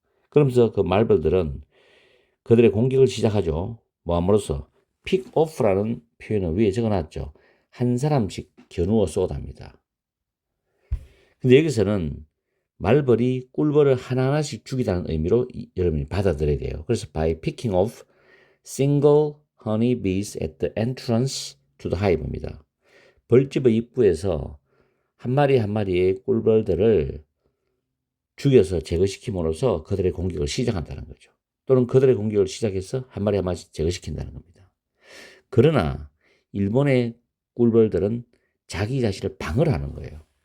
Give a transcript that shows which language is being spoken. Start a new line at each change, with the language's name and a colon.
Korean: 그러면서 그 말벌들은 그들의 공격을 시작하죠. 뭐함으로써 pick off라는 표현을 위에 적어놨죠. 한 사람씩 겨누어 쏘답니다. 근데 여기서는 말벌이 꿀벌을 하나하나씩 죽이다는 의미로 여러분이 받아들여야 돼요. 그래서
English: by picking off single honey bees at the entrance to the hive입니다.
Korean: 벌집의 입구에서 한 마리 한 마리의 꿀벌들을 죽여서 제거시킴으로써 그들의 공격을 시작한다는 거죠. 또는 그들의 공격을 시작해서 한 마리 한 마리씩 제거시킨다는 겁니다. 그러나 일본의 꿀벌들은 자기 자신을 방어를 하는 거예요.